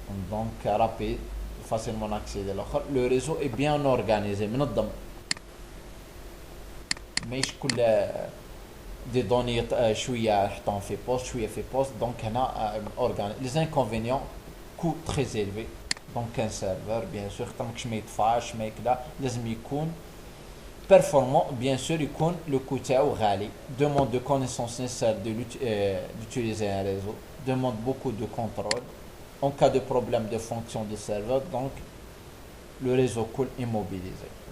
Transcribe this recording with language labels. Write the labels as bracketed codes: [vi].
[fr] Donc, rapide, facilement accéder à l'autre. Le réseau est bien organisé. [ar] ماهيش كل [fr] des données [ar] شويه نحطهم في بوست شويه في بوست دونك هنا [fr] les inconvénients coût très élevé. Donc un serveur bien sûr [ar] خاطرش ما يطفاش ما يكدا لازم يكون [fr] performant, bien sûr [ar] يكون [fr] le coût [ar] تاعو غالي. [fr] Demande de connaissances nécessaires d'utiliser un réseau, demande beaucoup de contrôle. En cas de problème de fonction de serveur, donc le réseau coule immobilisé.